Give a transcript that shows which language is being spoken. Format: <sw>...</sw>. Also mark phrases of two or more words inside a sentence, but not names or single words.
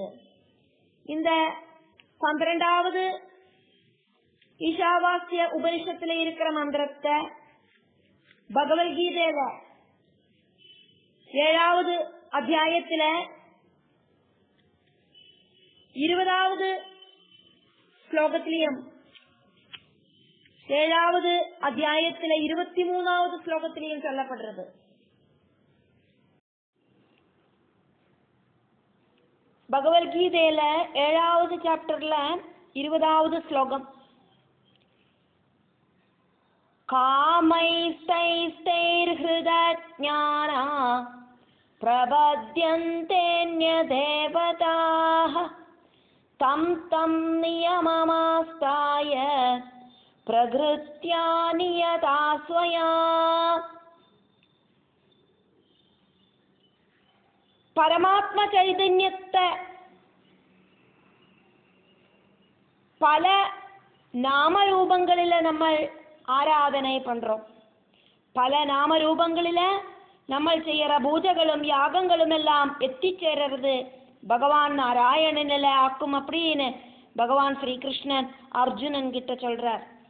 <ta>இந்த 12வது ஈஷாவாஸ்ய உபனிஷத்துல இருக்கிற மந்திரத்தை பகவத்கீதையில 7வது அத்தியாயத்துல 20வது ஸ்லோகத்திலையும் 7வது அத்தியாயத்துல 23வது ஸ்லோகத்திலையும் சொல்லப்படுறது. பகவத்கீதையில 7வது சாப்டர்ல 20வது ஸ்லோகம்</ta> <sa>കാമൈസ്തൈസ്തൈർഹൃദജ്ഞാന പ്രപദ്യന്തേന്യദേവതാഃ തം തം നിയമമാസ്തായ പ്രകൃത്യാ നിയതാ സ്വയാ.</sa> <ml>പരമാത്മ ചൈതന്യത്തെ പല</ml> <ta>நாமரூபங்களில നമ്മൾ ஆராதனை பண்றோம். பல நாமரூபங்களில നമ്മൾ செய்யற பூஜைகளும் யாகங்களும் எல்லாம் எத்திச்சேர்றது பகவான் நாராயணனில ஆக்கும் அப்படின்னு பகவான் ஸ்ரீகிருஷ்ணன் அர்ஜுனன் கிட்ட சொல்றார்.</ta>